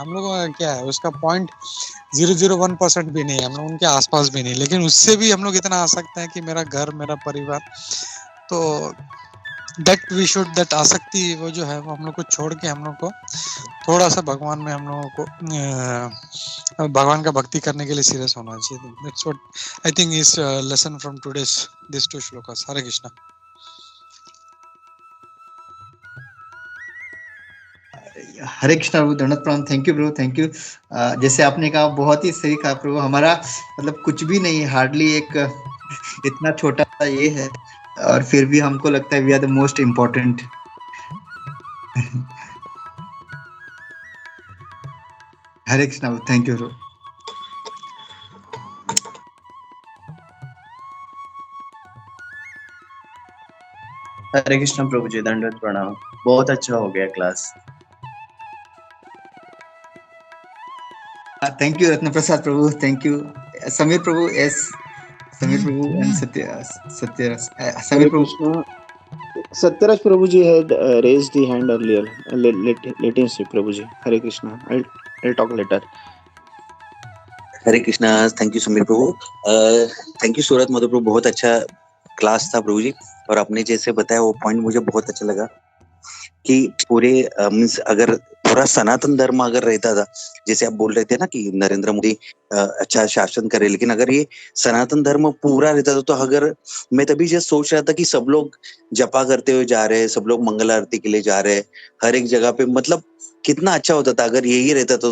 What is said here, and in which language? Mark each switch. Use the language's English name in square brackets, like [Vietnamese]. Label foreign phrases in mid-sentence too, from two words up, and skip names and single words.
[Hindi] हम लोगों का क्या है, उसका 0.001% भी नहीं है, हम लोग उनके आसपास भी नहीं, लेकिन उससे भी हम लोग इतना आ सकते हैं कि मेरा घर, मेरा परिवार। तो दैट आसक्ति वो जो है वो हम लोग को छोड़ के हम लोग को थोड़ा सा भगवान में, हम लोगों को भगवान का भक्ति करने के लिए सीरियस होना चाहिए। [English] that's what I think is lesson from today's this 2 shlokas. [Hindi] हरे कृष्णा। हरे कृष्णा प्रभु, धन्यवाद, प्रणाम। [English] thank you Prabhu, thank you. [Hindi] जैसे आपने कहा, बहुत ही सही कहा प्रभु। हमारा मतलब कुछ भी नहीं, हार्डली एक इतना छोटा सा ये है, और फिर भी हमको लगता है [English] we are the most important. [Hindi] हरे कृष्णा, [English] thank you Prabhu. [Hindi] हरे कृष्ण प्रभु जी, दंडवत प्रणाम। बहुत अच्छा हो गया क्लास। [English] thank you Ratna Prasad Prabhu, thank you Sameer Prabhu, S Sameer Prabhu and Satya Sameer Prabhu. Satyaraj Prabhuji had raised the hand earlier. Let him speak, Prabhuji. Hare Krishna. I'll talk later. [Hindi] हरे कृष्णा। [English] thank you [Hindi] समीर प्रभु। [English] thank you [Hindi] सूरत मधु प्रभु, बहुत अच्छा क्लास था प्रभु जी। और आपने जैसे बताया वो पॉइंट मुझे बहुत अच्छा लगा कि पूरे मीन्स अगर पूरा सनातन धर्म अगर रहता था, जैसे आप बोल रहे थे ना कि नरेंद्र मोदी अच्छा शासन करे, लेकिन अगर ये सनातन धर्म पूरा रहता था, तो अगर मैं तभी जस्ट सोच रहा था कि सब लोग जपा करते हुए जा रहे हैं, सब लोग मंगल आरती के लिए जा रहे हैं हर एक जगह पे, मतलब कितना अच्छा होता था अगर यही रहता था।